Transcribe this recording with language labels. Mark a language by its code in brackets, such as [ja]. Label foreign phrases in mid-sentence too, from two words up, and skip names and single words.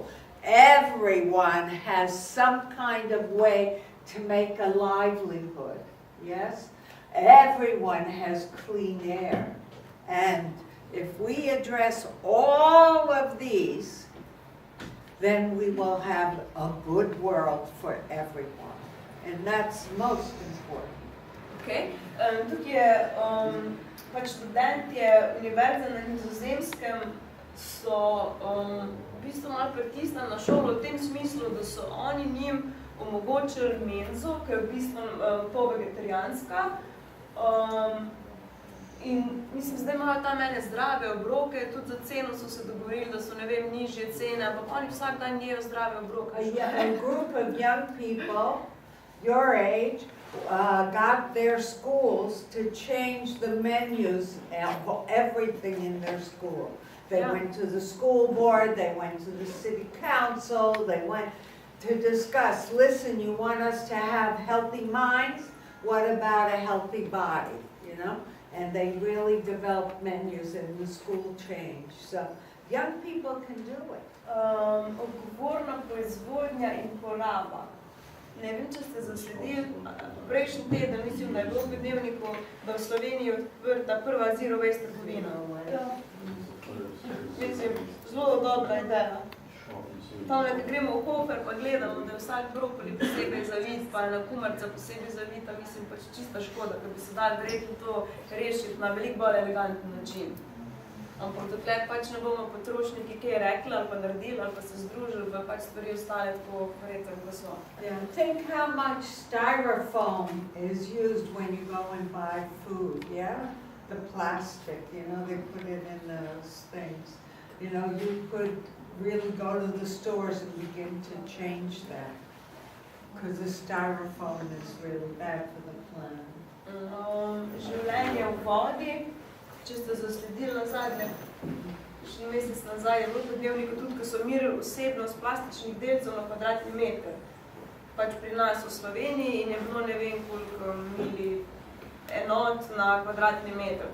[en] Everyone has some kind of way to make a livelihood, yes? Everyone has clean air. And if we address all of these, then we will have a good world for everyone. And that's most important. Okay. [sl] Tukaj je pač študentje univerze na Nizozemskem so v bistvu malo pritisnili na šolo v tem smislu, da so oni njim omogočili menzo, ki je v bistvu pol-vegetarijanska. In mislim, zdaj imajo tam ene zdrave obroke, tudi za ceno so se dogovorili, da so, ne vem, nižje cene, ampak oni vsak dan jejo zdrave obroke. [en] A group of young people, your age, got their schools to change the menus of everything in their school. They went to the school board, they went to the city council, they went to discuss, listen, you want us to have healthy minds? What about a healthy body, you know? And they really developed menus and the school changed. So young people can do it. [sl] Odgovorna proizvodnja in poraba. Ne vem, če ste zasledili, prejšnji teden, mislim, da je bilo v dnevniku, da v Sloveniji odprta prva [en] zero waste [sl] trgovina. Mislim, zelo dobra ideja. Tam, da gremo v Hofer, pa gledamo, da je vsak brokoli posebej zavit, pa je na kumarca posebej zavita, mislim, pač čista škoda, ker bi se dali verjetno to rešiti na veliko bolj elegantni način. Ampak dokler pač ne bomo potrošniki kaj rekli ali pa naredili ali pa se združili, pa pač stvari ostale tako verjetno, kot so. [en] Yeah. Think how much styrofoam is used when you go and buy food, yeah? The plastic, you know, they put it in those things. You know, you could really go to the stores and begin to change that. Because the styrofoam is really bad for the planet. [sl] Življenje v vodi, če ste zasledili nazadnje, še mesec nazaj, je bilo v dnevniku tudi, ko so merili vsebnost plastičnih delcev na kvadratni meter. Pač pri nas v Sloveniji in je bilo ne vem koliko mili enot na kvadratni meter.